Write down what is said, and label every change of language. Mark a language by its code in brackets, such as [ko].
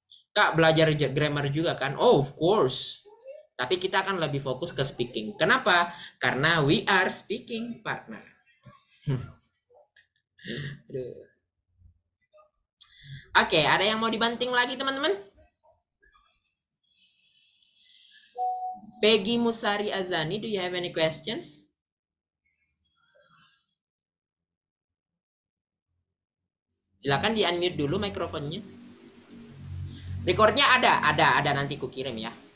[id] Kak belajar grammar juga kan? [en] Oh, of course. [id] Tapi kita akan lebih fokus ke speaking. Kenapa? Karena [en] we are speaking partner. [id] Aduh. Oke, ada yang mau dibanting lagi teman-teman? [en] Peggy Musari Azani, do you have any questions? [id] Silakan di-unmute dulu mikrofonnya. Recordnya ada nanti ku kirim ya.